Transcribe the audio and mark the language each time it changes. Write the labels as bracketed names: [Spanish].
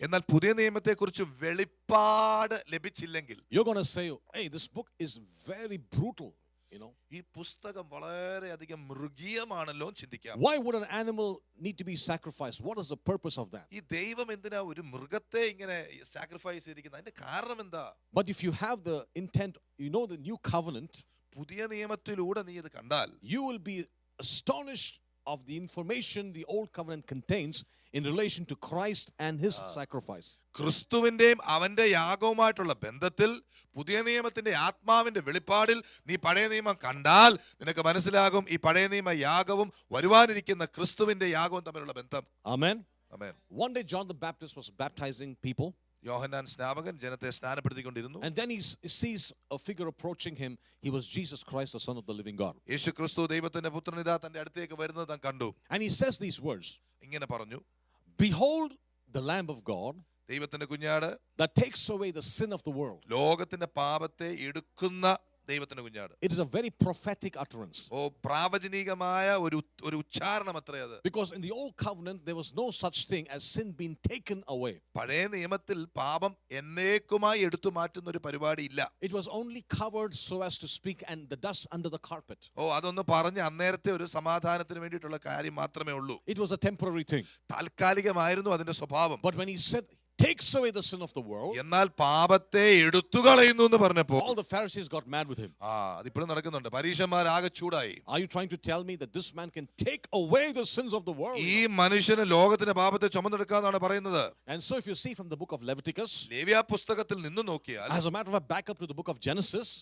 [Malayalam] എന്നാൽ പുതിയ നിയമത്തെ കുറിച്ച് വെളിപ്പാട് ലഭിച്ചില്ലെങ്കിൽ [English] you're going to say, hey, this book is very brutal, you know. [Malayalam] ഈ പുസ്തകം വളരെ അധികം മൃഗീയമാണല്ലോ ചിന്തിക്കാം. [English] Why would an animal need to be sacrificed? What is the purpose of that? [Malayalam] ഈ ദൈവം എന്തിനാ ഒരു മൃഗത്തെ ഇങ്ങനെ സാക്രിഫൈസ് ചെയ്തിരിക്കുന്നത്? അതിന്റെ കാരണം എന്താ? [English] But if you have the intent, you know the new covenant, [Malayalam] പുതിയ നിയമത്തിലൂടെ നീ ഇത് കണ്ടാൽ [English] you will be astonished of the information the old covenant contains in relation to Christ and his sacrifice. [Malayalam] ക്രിസ്തുവിന്റെയും അവന്റെ യാഗവുമായിട്ടുള്ള ബന്ധത്തിൽ പുതിയ നിയമത്തിന്റെ ആത്മാവിന്റെ വെളിപ്പാടിൽ നീ പഴയ നിയമം കണ്ടാൽ നിനക്ക് മനസ്സിലാകും ഈ പഴയ നിയമ യാഗവും വരുവാനിരിക്കുന്ന ക്രിസ്തുവിന്റെ യാഗവും തമ്മിലുള്ള ബന്ധം. [English] Amen. Amen. One day John the Baptist was baptizing people. [Malayalam] യോഹന്നാൻ സ്നാപകൻ ജനത്തെ സ്നാനപ്പെടുത്തിക്കൊണ്ടിരുന്നു. [English] And then he sees a figure approaching him. He was Jesus Christ, the Son of the living God. [Malayalam] യേശു ക്രിസ്തു ദൈവത്തിന്റെ പുത്രൻ ഇതാ തന്റെ അടുത്തേക്ക് വരുന്നത് താൻ കണ്ടു. [English] And he says these words. [Malayalam] ഇങ്ങനെ പറഞ്ഞു, [English] Behold the Lamb of God [Malayalam] ദൈവത്തിന്റെ കുഞ്ഞാട്, [English] that takes away the sin of the world. [Malayalam] ലോകത്തിന്റെ പാപത്തെ എടുക്കുന്ന ദൈവത്തിന്റെ കുഞ്ഞാട്. [English] It is a very prophetic utterance. [Malayalam] ഓ, പ്രാവചനികമായ ഒരു ഉച്ചാരണം അത്രേ അത്. [English] Because in the old covenant there was no such thing as sin being taken away. [Malayalam] പഴയ നിയമത്തിൽ പാപം എന്നേക്കുമായി എടുത്തു മാറ്റുന്ന ഒരു പരിപാടി ഇല്ല. [English] It was only covered, so as to speak, and the dust under the carpet. [Malayalam] ഓ, അതൊന്ന് പറഞ്ഞ് അന്നേരത്തെ ഒരു സമാധാനത്തിന് വേണ്ടിയിട്ടുള്ള കാര്യം മാത്രമേ ഉള്ളൂ. [English] It was a temporary thing. [Malayalam] താൽക്കാലികമായിരുന്നു അതിന്റെ സ്വഭാവം. [English] But when he said takes away the sin of the world, [Malayalam] എന്നാൽ പാപത്തെ എടുത്തു കളയുന്നു എന്ന് പറഞ്ഞപ്പോൾ [English] all the Pharisees got mad with him. [Malayalam] അതിപ്പോഴും നടക്കുന്നുണ്ട്. പരീശന്മാർ ആകെ ചൂടായി. [English] Are you trying to tell me that this man can take away the sins of the world? [Malayalam] ഈ മനുഷ്യന് ലോകത്തിന്റെ പാപത്തെ ചുമന്നെടുക്കാന്നാണ് പറയുന്നത്. [English] And so if you see from the book of Leviticus, [Malayalam] ലേവ്യ പുസ്തകത്തിൽ നിന്ന് നോക്കിയാൽ, [English] as a matter of fact, back up to the book of Genesis,